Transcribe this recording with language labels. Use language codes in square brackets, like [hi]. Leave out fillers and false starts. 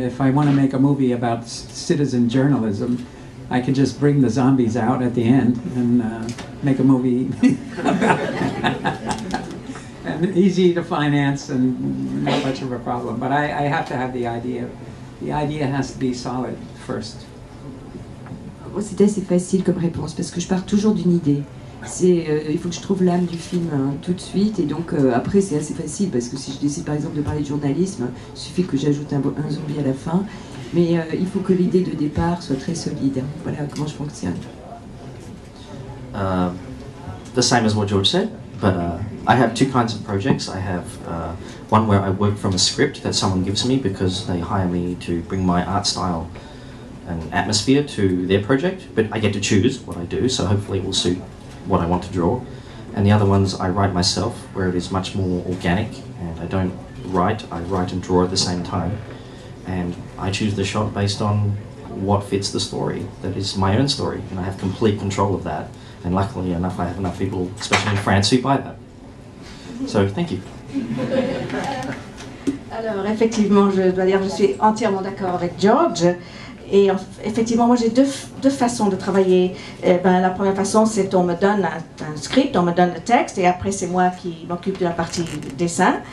[en] If I want to make a movie about citizen journalism, I can just bring the zombies out at the end and make a movie about and easy to finance and not much of a problem. But I have to have the idea. The idea has to be solid first. [fr] Moi, c'est assez facile comme réponse parce que je pars toujours d'une idée. Il faut que je trouve l'âme du film tout de suite, et donc après c'est assez facile parce que si je décide par exemple de parler de journalisme, il suffit que j'ajoute un zombie à la fin, mais il faut que l'idée de départ soit très solide. Voilà comment je fonctionne. [en] The same as what George said, but I have 2 kinds of projects. I have one where I work from a script that someone gives me because they hire me to bring my art style and atmosphere to their project, but I get to choose what I do, so hopefully it will suit what I want to draw. And the other ones I write myself, where it is much more organic, and I don't write, I write and draw at the same time. And I choose the shot based on what fits the story, that is my own story, and I have complete control of that. And luckily enough, I have enough people, especially in France, who buy that. So, thank you. [fr] Alors, effectivement, je dois dire que je suis entièrement d'accord avec George. Et effectivement, moi j'ai deux façons de travailler. La première façon, c'est on me donne un script, on me donne le texte, et après c'est moi qui m'occupe de la partie dessin.